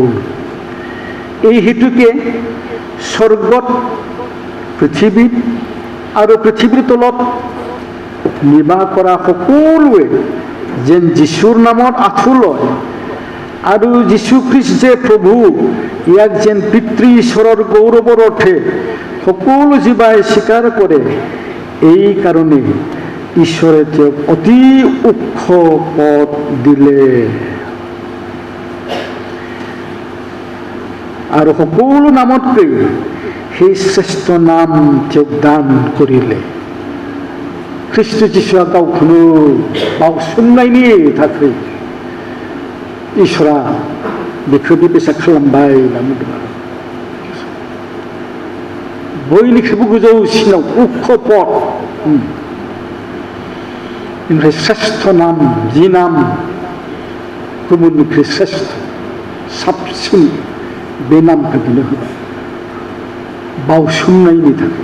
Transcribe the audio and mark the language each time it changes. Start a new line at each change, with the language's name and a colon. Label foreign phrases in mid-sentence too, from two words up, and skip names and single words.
Assamese: এই হেতুকে স্বৰ্গত, পৃথিৱীত আৰু পৃথিৱীৰ তলত নিবাস কৰা সকলোৱে যেন যীশুৰ নামত আঁঠু লয় আৰু যীশুখ্ৰীষ্ট যে প্ৰভু, ইয়াক যেন পিতৃ ঈশ্বৰৰ গৌৰৱৰ অৰ্থে সকলো জীৱাই স্বীকাৰ কৰে। এই কারণে ঈশ্বরে যে অতি উক্ষ পদ দিলে আৰু সকলো নামতকৈ সেই শ্ৰেষ্ঠ নাম তেওঁক দান কৰিলে।
Bodo: ख्रिस्ट जिसुआ गावखौनो बावसोमनायनि थाखाय इसोरा बेखौ बेबायसा खालामबाय होनना बुंदों आरो बयनिख्रुइबो गोजौसिनाव उक्ष पद ओमफ्राय श्रेष्ठ नाम जि नाम गुबुननिख्रुइ श्रेष्ठ साबसिन बे नामखौ बिनो होबाय बावसोमनायनि थाखाय।